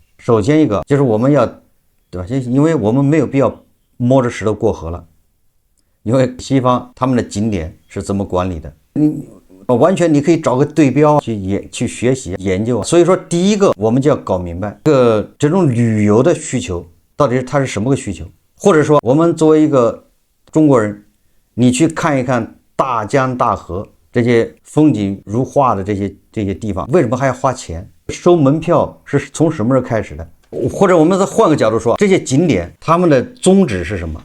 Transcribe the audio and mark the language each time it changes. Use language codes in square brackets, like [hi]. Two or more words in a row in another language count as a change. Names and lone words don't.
[zh] 首先一個就是我們要，對吧？因為我們沒有必要摸着石頭過河了，因為西方他們的景點是怎麼管理的，完全你可以找個对標去學習研究。所以說第一個我們就要搞明白這種旅遊的需求到底它是什麼个需求，或者说我们作为一個中國人，你去看一看大江大河這些風景如畫的這些地方，為什麼還要花錢？收門票是從什麼時候開始的？或者我們再換個角度說，這些景點他們的宗旨是什麼？